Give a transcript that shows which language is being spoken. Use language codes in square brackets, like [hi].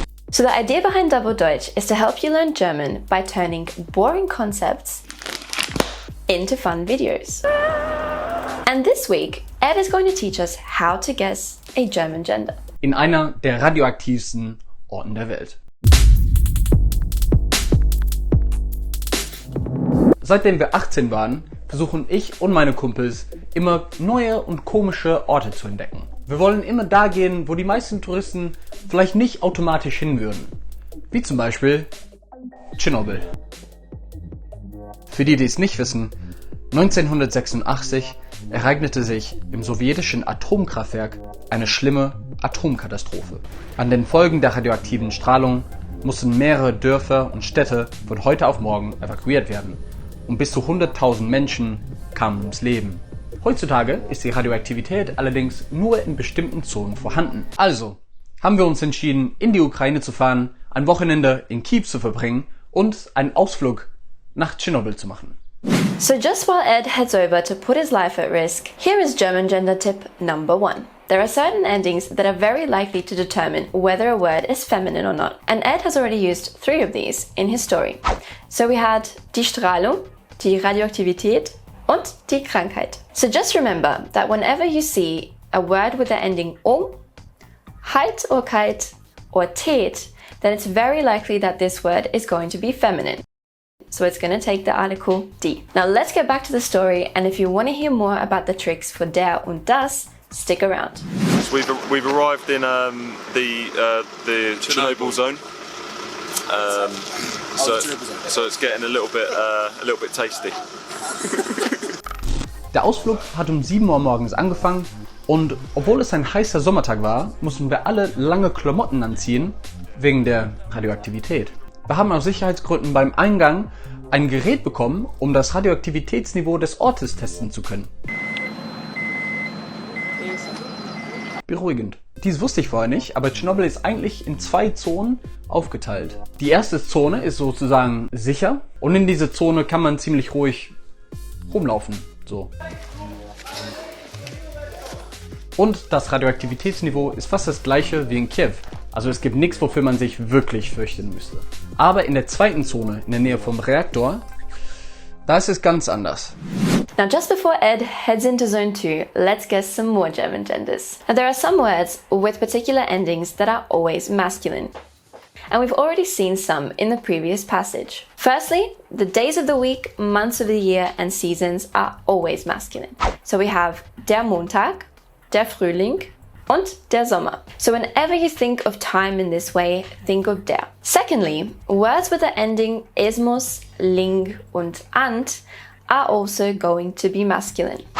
[en] So the idea behind Double Deutsch is to help you learn German by turning boring concepts into fun videos. And this week, Ed is going to teach us how to guess a German gender. [de] In einer der radioaktivsten Orten der Welt. Seitdem wir 18 waren, versuchen ich und meine Kumpels immer neue und komische Orte zu entdecken. Wir wollen immer da gehen, wo die meisten Touristen vielleicht nicht automatisch hin würden. Wie zum Beispiel Tschernobyl. Für die es nicht wissen, 1986 ereignete sich im sowjetischen Atomkraftwerk eine schlimme Atomkatastrophe. An den Folgen der radioaktiven Strahlung mussten mehrere Dörfer und Städte von heute auf morgen evakuiert werden. Und bis zu 100.000 Menschen kamen ums Leben. Heutzutage ist die Radioaktivität allerdings nur in bestimmten Zonen vorhanden. Also haben wir uns entschieden, in die Ukraine zu fahren, ein Wochenende in Kiew zu verbringen und einen Ausflug nach Tschernobyl zu machen. [en] So just while Ed heads over to put his life at risk, here is German gender tip number 1. There are certain endings that are very likely to determine whether a word is feminine or not. And Ed has already used 3 of these in his story. So we had [de] die Strahlung, die Radioaktivität und die Krankheit. [en] So just remember that whenever you see a word with the ending heit or kite or tät, then it's very likely that this word is going to be feminine. So it's going to take the article die. Now let's get back to the story, and if you want to hear more about the tricks for [de] der und das, [en] stick around. So we've arrived in the Chernobyl zone. So it's getting a little bit tasty. [de] Der Ausflug hat um 7 Uhr morgens angefangen und obwohl es ein heißer Sommertag war, mussten wir alle lange Klamotten anziehen wegen der Radioaktivität. Wir haben aus Sicherheitsgründen beim Eingang ein Gerät bekommen, um das Radioaktivitätsniveau des Ortes testen zu können. Beruhigend. Dies wusste ich vorher nicht, aber Tschernobyl ist eigentlich in 2 Zonen aufgeteilt. Die erste Zone ist sozusagen sicher und in diese Zone kann man ziemlich ruhig rumlaufen. So. Und das Radioaktivitätsniveau ist fast das gleiche wie in Kiew. Also es gibt nichts, wofür man sich wirklich fürchten müsste. Aber in der zweiten Zone, in der Nähe vom Reaktor, da ist es ganz anders. [en] Now just before Ed heads into zone 2, let's guess some more German genders. Now there are some words with particular endings that are always masculine. And we've already seen some in the previous passage. Firstly, the days of the week, months of the year and seasons are always masculine. So we have [de] der Montag, der Frühling und der Sommer. [en] So whenever you think of time in this way, think of der. Secondly, words with the ending ismus, ling und ant are also going to be masculine.